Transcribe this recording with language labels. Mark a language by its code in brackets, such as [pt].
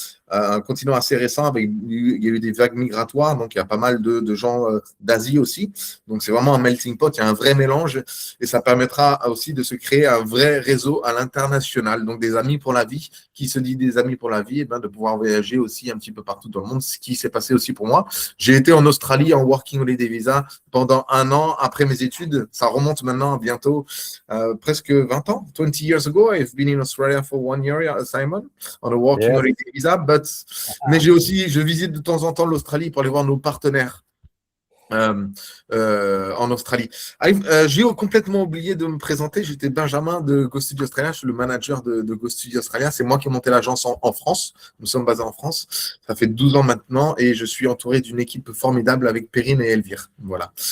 [fr] un continent assez récent, il y a eu des vagues migratoires, donc il y a pas mal de gens d'Asie aussi, donc c'est vraiment un melting pot, il y a un vrai mélange, et ça permettra aussi de se créer un vrai réseau à l'international, donc des amis pour la vie, qui se dit des amis pour la vie, et de pouvoir voyager aussi un petit peu partout dans le monde, ce qui s'est passé aussi pour moi. J'ai été en Australie en Working Holiday Visa pendant un an après mes études. Ça remonte maintenant à bientôt presque 20 ans. [en] 20 years ago, I've been in Australia for 1 year, Simon, on a Working Holiday Visa. [fr] Mais je visite de temps en temps l'Australie pour aller voir nos partenaires en Australie. J'ai complètement oublié de me présenter. J'étais Benjamin de Go Studio Australia. Je suis le manager de Go Studio Australia. C'est moi qui ai monté l'agence en France. Nous sommes basés en France. Ça fait 12 ans maintenant et je suis entouré d'une équipe formidable avec Perrine et Elvire. Voilà.